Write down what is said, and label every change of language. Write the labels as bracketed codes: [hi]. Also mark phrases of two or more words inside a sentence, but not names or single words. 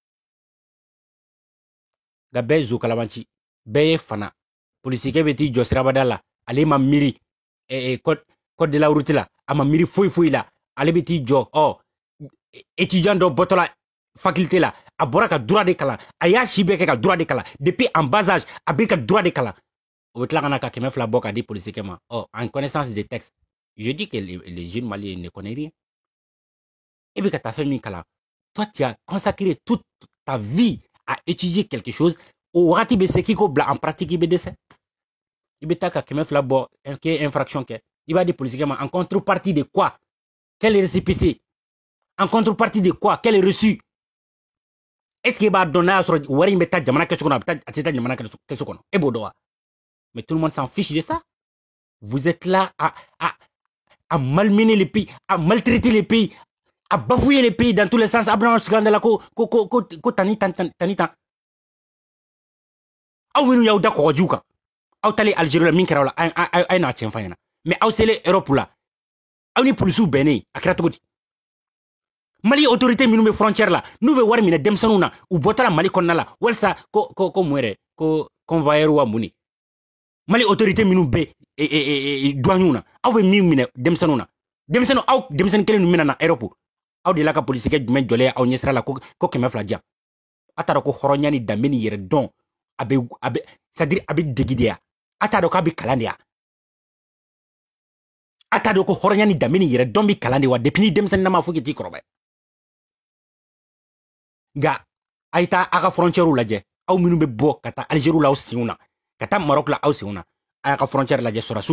[bm] nka bɛɛ ye zo kalabanci bɛɛ ye fana polisikɛ bɛ t'i jɔ sirabada la ale ma miiri [fr] code de la route [bm] la a ma miiri foyi la ale bɛ t'i jɔ étudiant dɔ bɔtɔla faculté la a bɔra ka droit de kalan a y'a si bɛɛ kɛ ka droit de kalan [fr] depuis en bas âge [bm] a bɛ ka droit de kalan o bɛ tila ka na ka 200 bɔ ka di polisikɛ ma [fr] en connaissance des textes je dis que les jeunes maliens ne connaissent rien [bm] e bɛ ka taa fɛn min kalan [fr] toi tu as consacré toute ta vie à étudier quelque chose [bm] o wagati bɛ se k'i ko bila [fr] en pratique [bm] i bɛ dɛsɛ i bɛ taa ka 200 bɔ k'e infraction kɛ i b'a di polisikɛ ma [fr] en contrepartie de quoi quel récépissé en contrepartie de quoi quel reçu est-ce que [bm] i b'a dɔn n'a y'a sɔrɔ wari in bɛ taa jamana kɛso kɔnɔ a tɛ taa jamana kɛso kɔnɔ e b'o dɔn wa [fr] mais tout le monde s'en fiche de ça vous êtes là à malmener les pays à maltraiter les pays à bafouiller les pays dans tous les sens [bm] Abraham Scandala ko tani tan aw minnu y'aw da kɔgɔjiw kan aw talen Algérie la min kɛra la a ye n'a tiɲɛ f'a ɲɛna mais aw selen Europe la aw ni polisiw bɛnnen a kɛra cogo di Mali autorité minnu be frontière la n'u be wari minɛ denmisɛnninw na u bɔtala Mali kɔnɔna la walasa ko mun yɛrɛ ko convoyeur wa mun ni Mali autorité minnu be douaniw na aw be min minɛ denmisɛnninw na denmisɛnninw aw denmisɛnnin kelen min na Europe aw de la ka police kɛ jumɛn jɔlen aw ɲɛsira la ko 200 diyan a t'a dɔn ko hɔrɔnya ni danbe ni yɛrɛ dɔn c'est-à-dire a be degi de ya a t'a dɔn k'a be kalan de ya a t'a dɔn ko hɔrɔnya ni danbe ni yɛrɛ dɔn bi kalan de wa depuis ni denmisɛnnin na ma fo k'i t'i kɔrɔbaya nga a ye taa a ka frontière lajɛ aw minnu be bɔ ka taa Algérie la aw senw na ka taa Maroc la aw senw na a y'a ka frontière lajɛ sɔrɔsiw